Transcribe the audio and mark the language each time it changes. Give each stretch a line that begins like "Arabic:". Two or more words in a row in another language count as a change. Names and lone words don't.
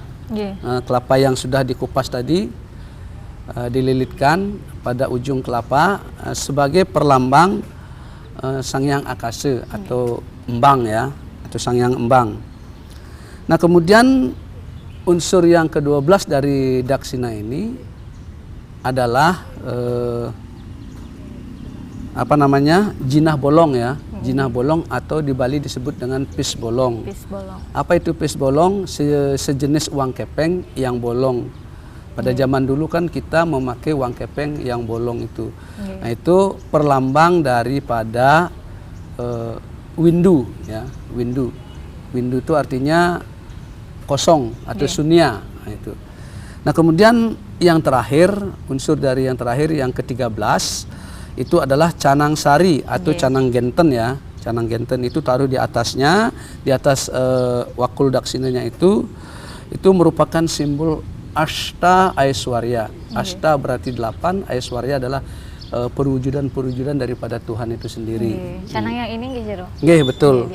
Indonesian: Kelapa yang sudah dikupas tadi dililitkan pada ujung kelapa sebagai perlambang Sang Hyang Akasa atau embang ya, atau Sang Hyang embang. Nah, kemudian unsur yang ke-12 dari daksina ini adalah jinah bolong ya. Jinah bolong atau di Bali disebut dengan pis bolong. Apa itu pis bolong? Sejenis uang kepeng yang bolong. Pada zaman dulu kan kita memakai uang kepeng yang bolong itu. Nah, itu perlambang daripada windu ya, windu. Windu itu artinya kosong atau sunya. Nah, itu. Nah, kemudian yang terakhir, unsur dari yang terakhir yang ke-13 itu adalah canang sari atau canang genten ya. Canang genten itu taruh di atasnya, di atas wakul daksinanya itu merupakan simbol Ashta Aishwarya. Ashta berarti 8, Aishwarya adalah perwujudan daripada Tuhan itu sendiri. Canang yang ini Jero? Betul.